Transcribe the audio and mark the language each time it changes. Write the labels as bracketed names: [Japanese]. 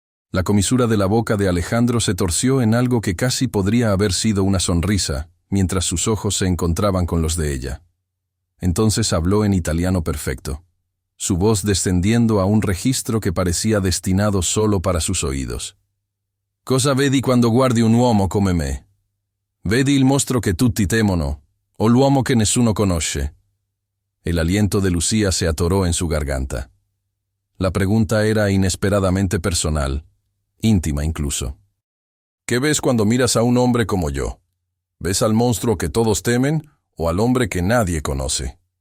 [Spanish] La comisura de la boca de Alejandro se torció en algo que casi podría haber sido una sonrisa, mientras sus ojos se encontraban con los de ella. Entonces habló en italiano perfecto, su voz descendiendo a un registro que parecía destinado solo para sus oídos. [Italian] «Cosa vedi quando guardi un uomo come me? Vedi il mostro che tutti temono, o l'uomo che nessuno conosce?» [Spanish] El aliento de Lucía se atoró en su garganta. La pregunta era inesperadamente personal, íntima incluso. «¿Qué ves cuando miras a un hombre como yo? ¿Ves al monstruo que todos temen o al hombre que nadie conoce?»